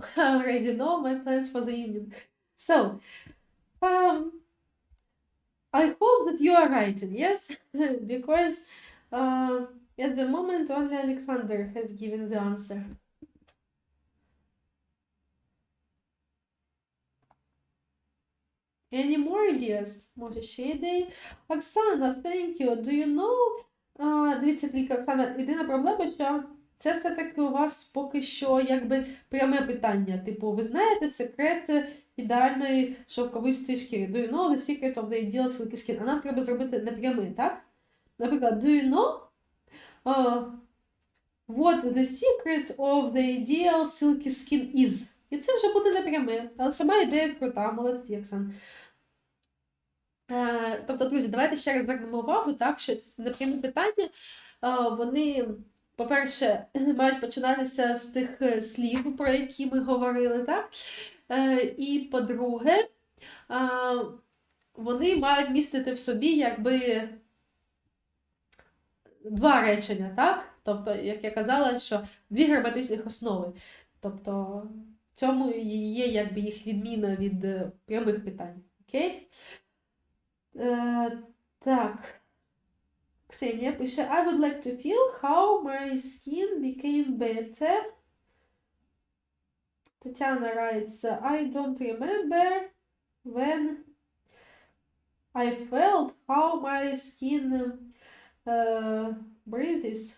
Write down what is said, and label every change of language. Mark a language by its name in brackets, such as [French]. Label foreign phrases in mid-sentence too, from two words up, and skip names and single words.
[English] I already know my plans for the evening. So, I hope that you are writing, yes? Because at the moment only Alexander has given the answer. Any more ideas? [Ukrainian] Може ще ідеї? Оксана, [English] thank you. Do you know? [Ukrainian] Дивіться, тільки, Оксана, єдина проблема, що це все-таки у вас поки що якби пряме питання. Типу, ви знаєте секрет ідеальної шовковистої шкіри? [English] Do you know the secret of the ideal silky skin? [Ukrainian] А нам треба зробити непряме, так? Наприклад, [English] do you know what the secret of the ideal silky skin is? [Ukrainian] І це вже буде непряме. Але сама ідея крута, молодці, Оксан. Тобто, друзі, давайте ще раз звернемо увагу, так, що непрямі питання, вони, по-перше, мають починатися з тих слів, про які ми говорили, так? І, по-друге, вони мають містити в собі, якби, два речення, так? Тобто, як я казала, що дві граматичних основи. Тобто, в цьому є, якби, їх відміна від прямих питань. Окей? Так. Ксенія пише, [English] I would like to feel how my skin became better. Тетяна writes, I don't remember when I felt how my skin breathes.